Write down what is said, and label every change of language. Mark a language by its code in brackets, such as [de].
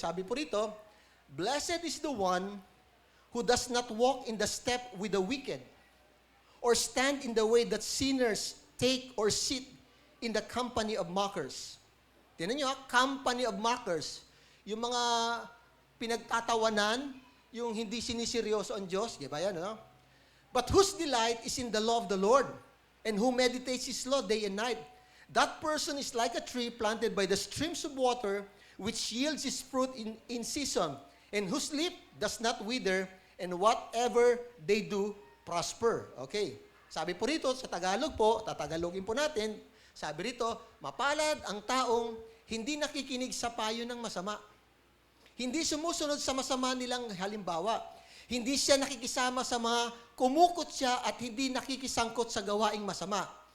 [tl] Sabi po rito, [en] Blessed is the one who does not walk in the step with the wicked, or stand in the way that sinners take or sit in the company of mockers. [tl] Tingnan nyo, [en] company of mockers. [tl] Yung mga pinagtatawanan, yung hindi siniseryoso ang Diyos. Di ba yan, no? [en] But whose delight is in the law of the Lord, and who meditates His law day and night. That person is like a tree planted by the streams of water, which yields its fruit in season, and whose leaf does not wither, and whatever they do, prosper. Okay. [tl] Sabi po rito, sa Tagalog po, tatagalogin po natin, sabi rito, mapalad ang taong hindi nakikinig sa payo ng masama. Hindi sumusunod sa masama nilang halimbawa. Hindi siya nakikisama sa mga kumukot siya at hindi nakikisangkot sa gawaing masama.